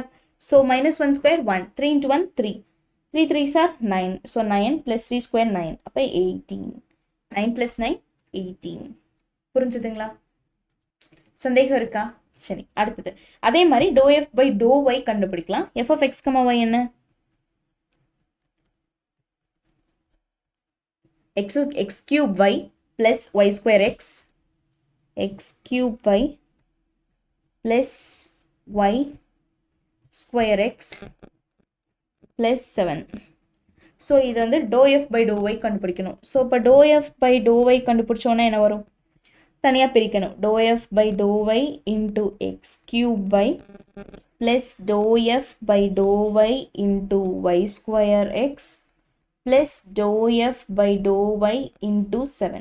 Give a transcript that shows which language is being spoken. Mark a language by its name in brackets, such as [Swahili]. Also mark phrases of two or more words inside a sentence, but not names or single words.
[English] ஸோ -1² 1, 3 × 1 3, 3 3s are 9. [Tamil] ஸோ 9 + 3² 9, அப்போ 18. 9 + 9 18. புரிஞ்சுதுங்களா? சந்தேகம் இருக்கா? சரி, அடுத்தது அதே மாதிரி [English] do f by do y [Tamil] கண்டுபிடிக்கலாம். [English] f of x comma y [Tamil] என்ன, [English] x³ y plus y² x, x³ y plus y² x plus 7. [Tamil] ஸோ இது வந்து [English] do f by do y [Tamil] கண்டுபிடிக்கணும். ஸோ இப்போ [English] do f by do y [Tamil] கண்டுபிடிச்சோன்னா என்ன வரும், தனியாக பிரிக்கணும். [English] do f by do y into x³ y plus do f by do y into y² x plus do f by do y into 7.